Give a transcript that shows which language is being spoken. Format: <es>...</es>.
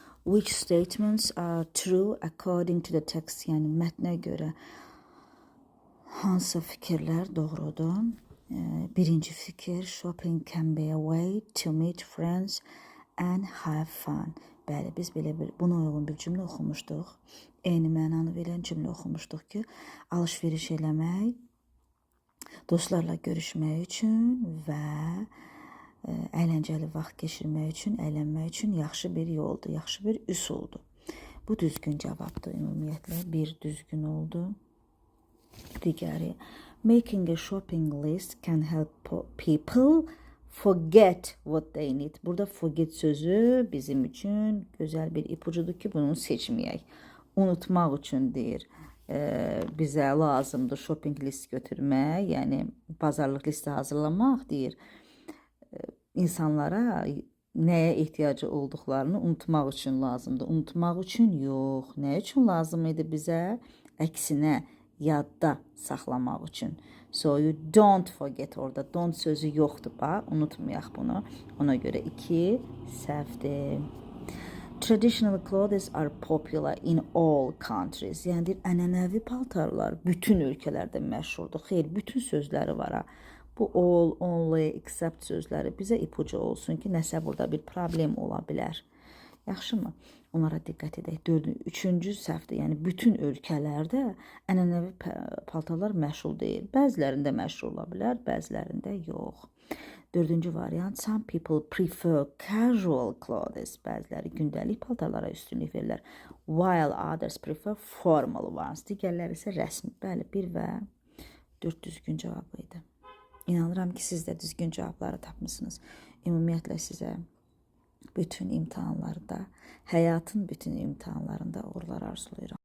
<en>Which statements are true according to the text?</en> <az>Yəni mətnə görə hansı fikirlər doğrudur? Birinci fikir,</az> <en>shopping can be a way to meet friends and have fun.</en> <az>Bəli, biz belə bir buna uyğun bir cümlə oxumuşduq. Eyni mənanı verən cümlə oxumuşduq ki, alış-veriş eləmək, dostlarla görüşmək üçün və əyləncəli vaxt keçirmək üçün, əylənmək üçün yaxşı bir yoldur, yaxşı bir üsuldur. Bu düzgün cavabdır ümumiyyətlə. Bir düzgün oldu. Digəri,</az> <en>making a shopping list can help people forget what they need.</en> <az>Burada forget sözü bizim üçün gözəl bir ipucudur ki, bunu seçməyək. Unutmaq üçün deyir. Bizə lazımdır shopping list götürmək, yəni bazarlıq listi hazırlamaq deyir. İnsanlara nəyə ehtiyacı olduqlarını unutmaq üçün lazımdır. Unutmaq üçün yox. Nə üçün lazım idi bizə? Əksinə, yadda saxlamaq üçün.</az> <en>So you don't forget,</en> <az>orada don't sözü yoxdur, bax, unutmayaq bunu. Ona görə 2 səhvdir.</az> <en>Traditional clothes are popular in all countries.</en> <az>Yəni ənənəvi paltarlar bütün ölkələrdə məşhurdur. Xeyr, bütün sözləri var ha. Bu all, only, except sözləri bizə ipucu olsun ki, nəsə burada bir problem ola bilər. Yaxşımı? Onlara diqqət edək. 3-cü səhvdir. Yəni bütün ölkələrdə ənənəvi paltarlar məşhur deyil. Bəzilərində məşhur ola bilər, bəzilərində yox. 4-cü variant,</az> <en>some people prefer casual clothes.</en> <az>Bəziləri gündəlik paltarlara üstünlük verirlər.</az> <en>While others prefer formal ones.</en> <az>Digərləri isə rəsmi. Bəli, 1 və 4 düzgün cavabı idi. İnanıram ki, siz də düzgün cavabları tapmışsınız. Ümumiyyətlə sizə bütün imtahanlarda, həyatın bütün imtahanlarında uğurlar arzulayıram.</az>